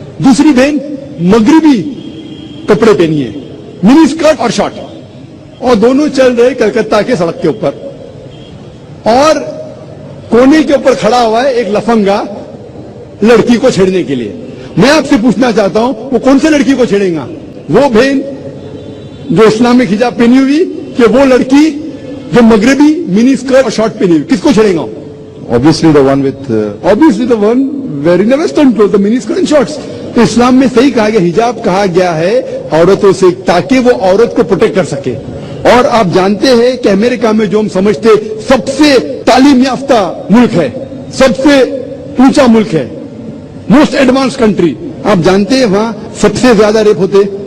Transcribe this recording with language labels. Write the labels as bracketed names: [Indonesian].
[Urdu] دوسری بہن مغربی کپڑے پہنی ہے, منی اسکرٹ اور شارٹ, اور دونوں چل رہے کلکتہ کے سڑک کے اوپر, اور کونے کے اوپر کھڑا ہوا ہے ایک لفنگا لڑکی کو چھیڑنے کے لیے. میں آپ سے پوچھنا چاہتا ہوں وہ کون سے لڑکی کو چھیڑیں گا, وہ بہن جو اسلامک حجاب پہنی ہوئی کہ وہ لڑکی جو مغربی منی اسکرٹ اور شارٹ پہنی ہوئی, کس کو چھیڑیں گا؟ [English] Obviously the one with obviously the one wearing the western clothes, the mini skirt and shorts. [Urdu] تو اسلام میں صحیح کہا گیا, حجاب کہا گیا ہے عورتوں سے تاکہ وہ عورت کو پروٹیکٹ کر سکے. اور آپ جانتے ہیں کہ امریکہ میں جو ہم سمجھتے سب سے تعلیم یافتہ ملک ہے, سب سے اونچا ملک ہے, [English] most advanced country, [Urdu] آپ جانتے ہیں وہاں سب سے زیادہ ریپ ہوتے.